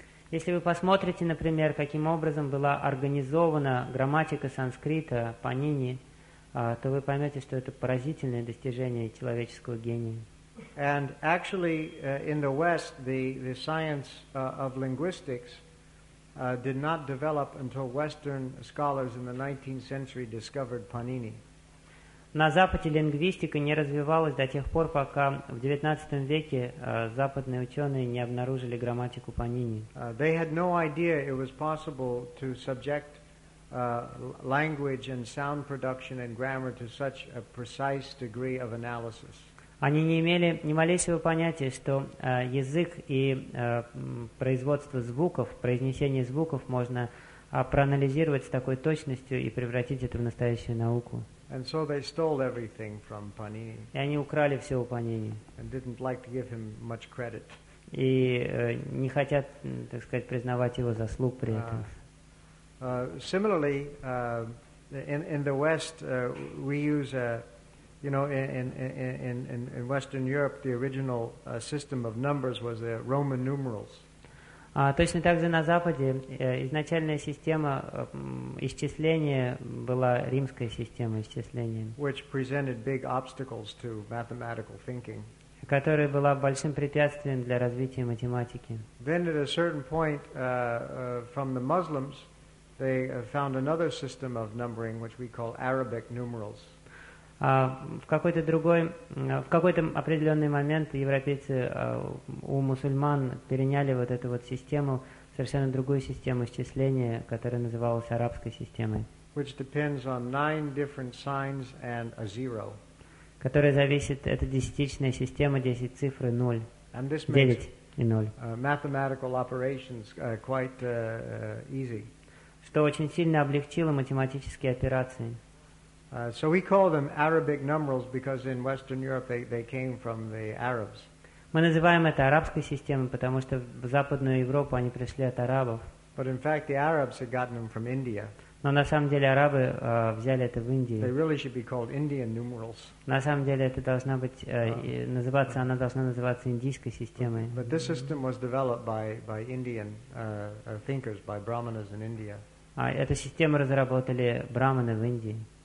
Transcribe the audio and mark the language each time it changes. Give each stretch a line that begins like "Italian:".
Russian: Если вы посмотрите, например, каким образом была организована грамматика санскрита Панини, то вы поймете, что это поразительное достижение человеческого гения.
English: And actually, in the West, the science of linguistics did not develop until Western scholars in the 19th century discovered Panini.
Russian: На Западе лингвистика не развивалась до тех пор, пока в XIX веке западные ученые не обнаружили грамматику Панини.
English: They had no idea it was possible to subject language and sound production and grammar to such a precise degree of analysis.
Russian: Они не имели ни малейшего понятия, что язык и производство звуков, произнесение звуков можно проанализировать с такой точностью и превратить это в настоящую науку.
English: And so they stole everything from Panini.
Russian: И они украли все у Панини.
English: And didn't like to give him much credit.
Russian: И не хотят, так сказать, признавать его заслуг при этом.
English: Similarly, in the West, we use a, you know, in Western Europe, the original system of numbers was the Roman numerals.
Russian: Точно так же на Западе изначальная система исчисления была римская система исчисления,
English: which presented big obstacles to mathematical thinking,
Russian: которая была большим препятствием для развития математики.
English: Then at a certain point from the Muslims, they found another system of numbering, which we call Arabic numerals.
Russian: В какой-то определенный момент европейцы у мусульман переняли вот эту вот систему, совершенно другую систему исчисления, которая называлась арабской системой,
English: which depends on nine different signs and a zero.
Russian: Которая зависит, это десятичная система, 10 цифр и 0, 9 и 0.
English: Mathematical operations quite easy.
Russian: Что очень сильно облегчило математические операции.
English: So we call them Arabic numerals because in Western Europe they came from the Arabs.
Russian: Мы называем это арабской системой, потому что в Западную Европу они пришли от арабов.
English: But in fact the Arabs had gotten them from India.
Russian: Но на самом деле арабы взяли это в Индии.
English: They really should be called Indian numerals.
Russian: На самом деле это должна быть называться, она должна называться индийской системой.
English: But this system was developed by Indian thinkers, by Brahmanas in India.
Russian: А эту систему разработали брахманы в Индии.